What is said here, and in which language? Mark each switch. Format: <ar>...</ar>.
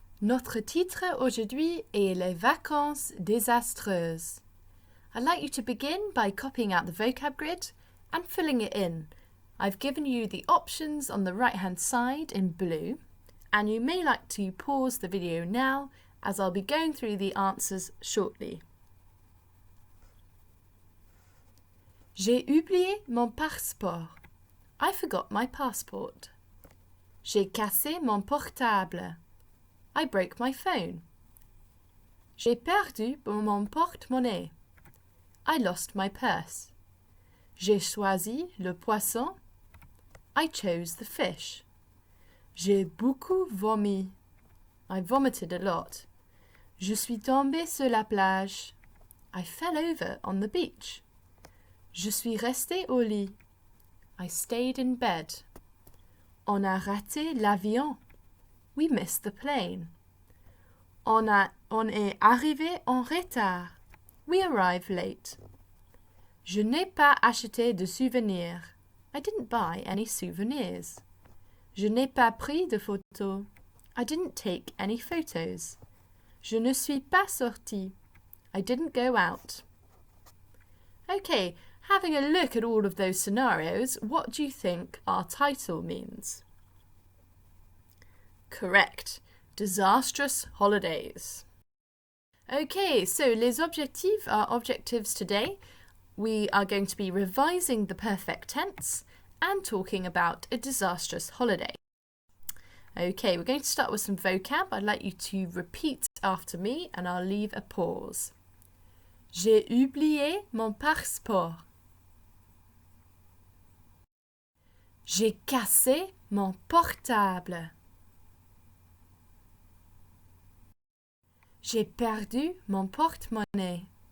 <fr>Notre titre aujourd'hui est les vacances désastreuses.</fr> <en>I'd like you to begin by copying out the vocab grid and filling it in. I've given you the options on the right-hand side in blue, and you may like to pause the video now as I'll be going through the answers shortly.</en> <fr>J'ai oublié mon passeport.</fr> <en>I forgot my passport.</en> <fr>J'ai cassé mon portable.</fr> <en>I broke my phone.</en> <fr>J'ai perdu mon porte-monnaie.</fr> <en>I lost my purse.</en> <fr>J'ai choisi le poisson.</fr> <en>I chose the fish.</en> <fr>J'ai beaucoup vomi.</fr> <en>I vomited a lot.</en> <fr>Je suis tombé sur la plage.</fr> <en>I fell over on the beach.</en> <fr>Je suis resté au lit.</fr> <en>I stayed in bed.</en> <fr>On a raté l'avion.</fr> <en>We missed the plane.</en> <fr>On est arrivé en retard.</fr> <en>We arrived late.</en> <fr>Je n'ai pas acheté de souvenirs.</fr> <en>I didn't buy any souvenirs.</en> <fr>Je n'ai pas pris de photos.</fr> <en>I didn't take any photos.</en> <fr>Je ne suis pas sorti.</fr> <en>I didn't go out. Okay, having a look at all of those scenarios, what do you think our title means? Correct. Disastrous holidays. Okay, so</en> <fr>les objectifs</fr> <en>are objectives today. We are going to be revising the perfect tense and talking about a disastrous holiday. Okay, we're going to start with some vocab. I'd like you to repeat after me and I'll leave a pause.</en> <fr>J'ai oublié mon passeport. J'ai cassé mon portable. J'ai perdu mon porte-monnaie.</fr>